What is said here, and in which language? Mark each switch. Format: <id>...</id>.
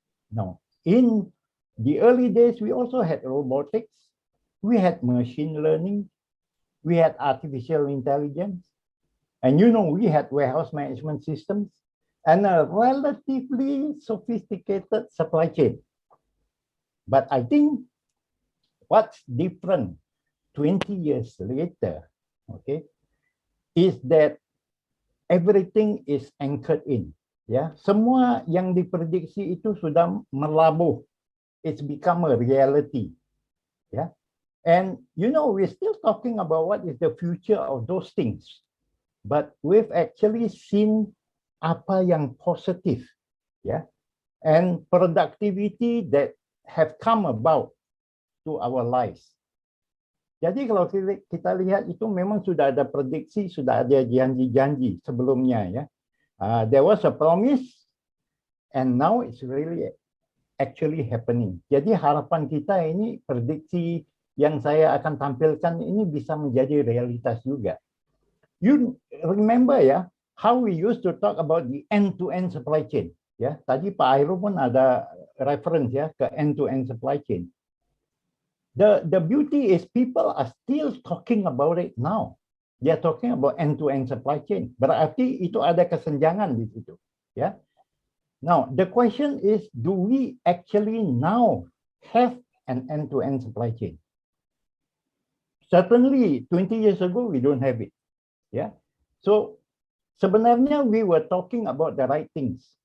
<en>Now, in the early days, we also had robotics, we had machine learning, we had artificial intelligence, and we had warehouse management systems and a relatively sophisticated supply chain. But I think what's different 20 years later, okay, is that everything is anchored in.</en> <id>Ya, semua yang diprediksi itu sudah melabuh.</id> <en>It's become a reality. Ya. And we're still talking about what is the future of those things. But we've actually seen</en> <id>apa yang positif,</id> <en>ya, and productivity that have come about to our lives.</en> <id>Jadi kalau kita lihat itu memang sudah ada prediksi, sudah ada janji-janji sebelumnya ya.</id> <en>There was a promise and now it's really actually happening.</en> <id>Jadi harapan kita ini prediksi yang saya akan tampilkan ini bisa menjadi realitas juga.</id> <en>You remember ya, how we used to talk about the end-to-end supply chain.</en> <id>Ya, tadi Pak Airo pun ada reference ya ke end-to-end supply chain. The beauty is people are still talking about it now. They are talking about end-to-end supply chain. Berarti itu ada kesenjangan di situ. Ya.</id> <en>Now, the question is, do we actually now have an end-to-end supply chain? Certainly, 20 years ago, we don't have it. Yeah. So, sebenarnya we were talking about the right things.</en>